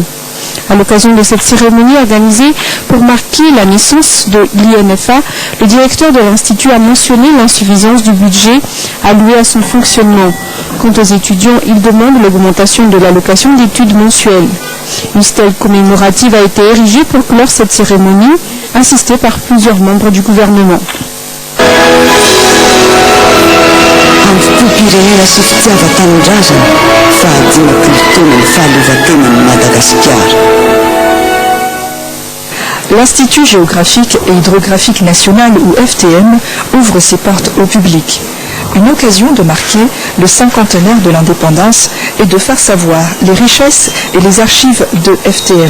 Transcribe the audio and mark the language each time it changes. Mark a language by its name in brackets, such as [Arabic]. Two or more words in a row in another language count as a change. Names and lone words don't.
[French] À l'occasion de cette cérémonie organisée pour marquer la naissance de l'INFA, le directeur de l'Institut a mentionné l'insuffisance du budget alloué à son fonctionnement. Quant aux étudiants, il demande l'augmentation de l'allocation d'études mensuelles. Une stèle commémorative a été érigée pour clore cette cérémonie, assistée par plusieurs membres du gouvernement. [Malagasy] Pirenena sy fitiavan-tanindrazana fa dimampolo taona ny fahaleovan-tenan'i Madagascar. [French] L'Institut géographique et hydrographique national, ou FTM, ouvre ses portes au public. Une occasion de marquer le cinquantenaire de l'indépendance et de faire savoir les richesses et les archives de FTM.